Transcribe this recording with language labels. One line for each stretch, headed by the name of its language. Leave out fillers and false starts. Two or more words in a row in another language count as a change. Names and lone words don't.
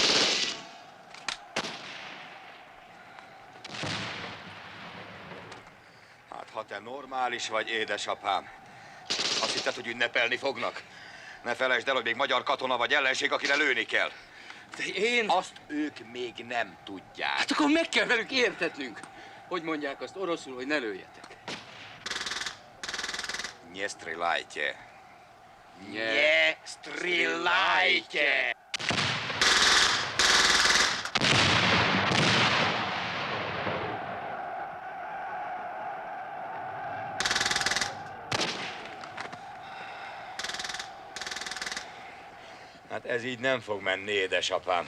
Hungarian: Hát, ha te normális vagy, édesapám. Azt hitted, hogy ünnepelni fognak? Ne felejtsd el, hogy még magyar katona vagy ellenség, akire lőni kell. De én... Azt ők még nem tudják. Hát akkor meg kell velük értetnünk. Hogy mondják azt oroszul, hogy ne lőjetek?
Russian: Не стреляйте. Не стреляйте!
Hungarian: Hát ez így nem fog menni, édesapám.